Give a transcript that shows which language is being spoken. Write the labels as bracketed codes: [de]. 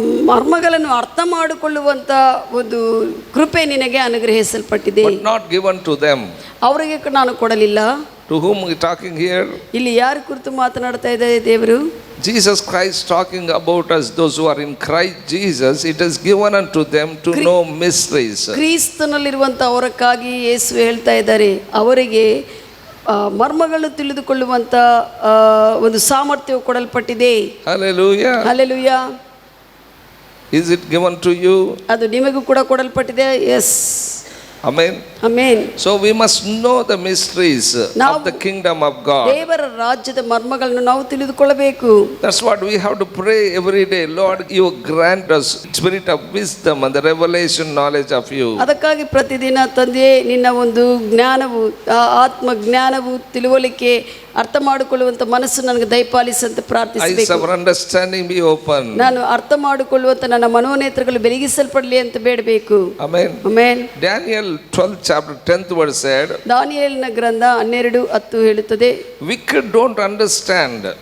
[kn] ಮರ್ಮಗಳನ್ನು ಅರ್ಥ ಮಾಡಿಕೊಳ್ಳುವಂತ ಒಂದು ಕೃಪೆ ನಿನಗೆ ಅನುಗ್ರಹಿಸಲ್ಪಟ್ಟಿದೆ. [en] but not given to them. [kn] ಅವರಿಗೆ ನಾನು ಕೊಡಲಿಲ್ಲ. [en] To whom we talking here? [kn] ಇಲ್ಲಿ ಯಾರ ಕುರಿತು ಮಾತನಾಡ್ತಾ ಇದ್ದಾರೆ ದೇವರು? [en] Jesus Christ talking about us, those who are in Christ Jesus. It is given unto them to know mysteries. [kn] ಕ್ರಿಸ್ತನಲ್ಲಿರುವಂತ ಅವರಕ್ಕಾಗಿ ಯೇಸು ಹೇಳ್ತಾ ಇದ್ದಾರೆ, ಅವರಿಗೆ ಮರ್ಮಗಳನ್ನು ತಿಳಿದುಕೊಳ್ಳುವಂತ ಒಂದು ಸಾಮರ್ಥ್ಯವು ಕೊಡಲ್ಪಟ್ಟಿದೆ. [en] Hallelujah. [kn] Hallelujah. [en] Is it given to you? [kn] ಅದು ನಿಮಗೂ ಕೂಡ ಕೊಡಲ್ಪಟ್ಟಿದೆ. S. [en] Amen. Amen. So we must know the mysteries of the kingdom of God. [kn] ದೇವರ ರಾಜ್ಯದ ಮರ್ಮಗಳನ್ನು ನಾವು ತಿಳಿದುಕೊಳ್ಳಬೇಕು. [en] That's what we have to pray every day. Lord, you grant us spirit of wisdom and the revelation knowledge of you. [kn] ಅದಕ್ಕಾಗಿ ಪ್ರತಿದಿನ ತಂದೆಯೇ ನಿನ್ನ ಒಂದು ಜ್ಞಾನವು, ಆತ್ಮ ಜ್ಞಾನವು, ತಿಳುವಳಿಕೆ, ಅರ್ಥ ಮಾಡಿಕೊಳ್ಳುವಂತ ಮನಸ್ಸು ನನಗೆ ದಯಪಾಲಿಸಂತ ಪ್ರಾರ್ಥಿಸಬೇಕು. [en] Eyes of understanding be open. [kn] ನಾನು ಅರ್ಥ ಮಾಡಿಕೊಳ್ಳುವಂತ ನನ್ನ ಮನೋನೇತ್ರಗಳು ಬೆಳಗಿಸಲ್ಪಡಲಿ ಅಂತ ಬೇಡಬೇಕು. [en] Amen. Amen. Daniel 12 chapter 10th verse said, [kn] ದಾನಿಯೇಲನ ಗ್ರಂಥ 12:10 ಹೇಳುತ್ತದೆ, [en] wicked don't understand.